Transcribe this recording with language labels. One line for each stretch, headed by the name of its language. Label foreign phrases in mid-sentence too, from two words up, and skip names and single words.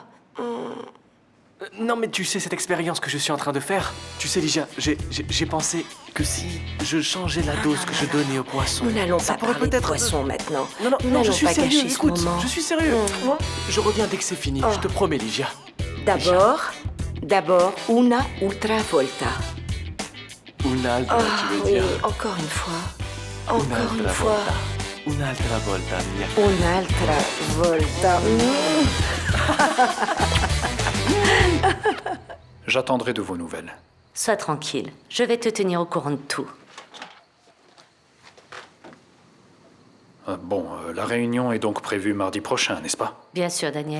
French: Non, mais tu sais, cette expérience que je suis en train de faire, tu sais, Ligia, j'ai pensé que si je changeais la dose que je donnais aux poissons... Nous n'allons pas parler de poissons maintenant. Non, je suis pas sérieux, gâcher ce écoute, moment. je suis sérieux. Je reviens dès que c'est fini, je te promets, Ligia. D'abord, D'abord,
Italian: una ultra volta. Un'altra,
French: tu veux Oui, dire? encore une fois. Encore une
Italian: Un'altra
French: fois.
Italian: volta. Un'altra volta, mia. Un'altra volta.
French: J'attendrai de vos nouvelles. Sois tranquille, je vais te tenir au courant de tout. La réunion est donc prévue mardi prochain, n'est-ce pas? Bien sûr, Daniel.